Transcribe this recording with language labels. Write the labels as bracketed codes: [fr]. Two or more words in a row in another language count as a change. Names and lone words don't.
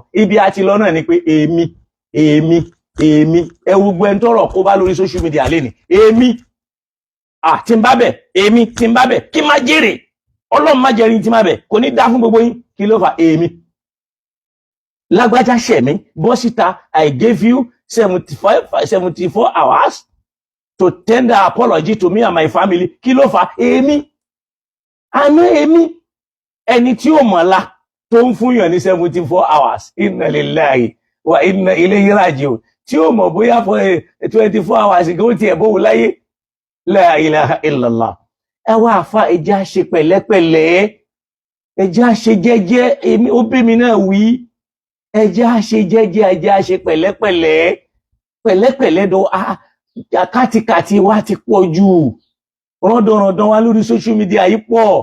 [yo] ibi àti lọ náà ni pé èmi ẹ gbogbo ẹni tọ́rọ̀ kó bá lórí [en] social media [yo] lé ní èmi tí ń bá bẹ̀, èmi tí ń bá bẹ̀ kí má jèrè, Ọlọ́run má jẹ́rin tí má bẹ̀ kò ní dá fún gbogbo yín. kí ló fà? èmi lágbájá ṣẹ̀mí bọ́ síta, [en] I gave you 74 hours to tender apology to me and my family. [yo] kí ló fà? èmi àná èmi ẹni tí ó mọ̀lá tó ń fún yàn ní 74 hours [ar] إنا لله وإنا إليه راجعون [yo] tí ó mọ̀ bóyá fún 24 hours kí ó ti ẹ̀bọ̀ láyé. [ar] لا إله إلا الله. [yo] ẹ wá àfá ẹjá ṣe pẹ̀lẹ́pẹ̀lẹ́, ẹjá ṣe jẹ́jẹ́, èmi ó bí mi náà wí, ẹjá ṣe jẹ́jẹ́, ẹjá ṣe pẹ̀lẹ́pẹ̀lẹ́ dọ̀ kátìkàtì wa ti pọ̀ jù, rọ́dọ̀rọ̀dọ̀ wa lórí [en] social media [yo] yìí pọ̀.